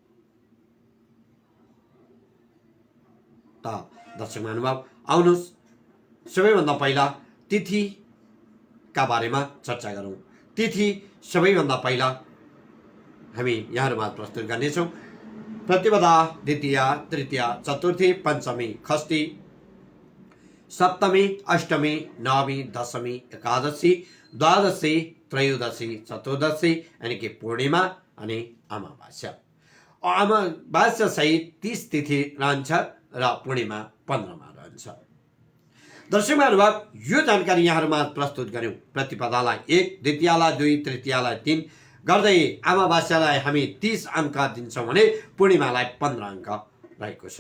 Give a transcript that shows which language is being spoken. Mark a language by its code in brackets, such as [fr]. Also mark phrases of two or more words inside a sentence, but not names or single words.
[ne] त दर्शक महानुभाव, आउनुहोस् सबैभन्दा पहिला तिथिका बारेमा चर्चा गरौँ। तिथि सबैभन्दा पहिला हामी यहाँहरूमा प्रस्तुत गर्नेछौँ। प्रतिपदा, द्वितीया, तृतीया, चतुर्थी, पञ्चमी, षष्ठी, सप्तमी, अष्टमी, नवमी, दशमी, एकादशी, द्वादशी, त्रयोदशी, चतुर्दशी यानी कि पूर्णिमा अनि अमावास्या। अमावास्या सहित 30 तिथि रहन्छ र पूर्णिमा 15मा रहन्छ। दर्शक महानुभाव, यो जानकारी यहाँहरूमा प्रस्तुत गर्यौँ। प्रतिपदालाई 1, द्वितीयालाई 2, तृतीयालाई 3 गर्दै अमावास्यालाई हामी 30 अङ्क दिन्छौँ भने पूर्णिमालाई 15 अङ्क रहेको छ।